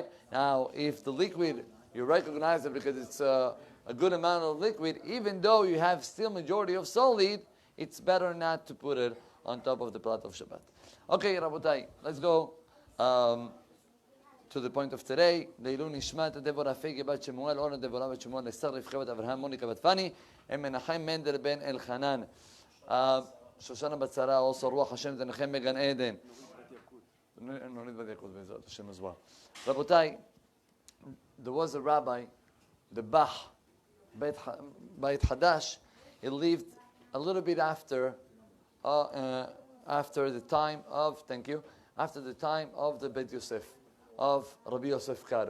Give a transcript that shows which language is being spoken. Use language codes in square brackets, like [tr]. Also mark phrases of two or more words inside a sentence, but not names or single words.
[en] Now, if the liquid, you recognize it because it's a good amount of liquid, even though you have still majority of solid, it's better not to put it on top of the plata of Shabbat. Okay, Rabotai, let's go to the point of today. [he] לעילוי נשמת [en] Devorah Fege Bat Shemuel, Orna Devorah Bat Shemuel, Esther Rivka Bat Avraham, Monica Bat Fani, and Menachem Mendel Ben Elchanan. Shoshana Bat Sarah, also [he] רוח השם תנחם מגן עדן. [en] Norid Bat Yakut [he] בעזרת השם [en] as well. Rabotai, there was a rabbi, the Bach, Beit Hadash. He lived a little bit after the time of, after the time of the Beit Yosef, of Rabbi Yosef Karo.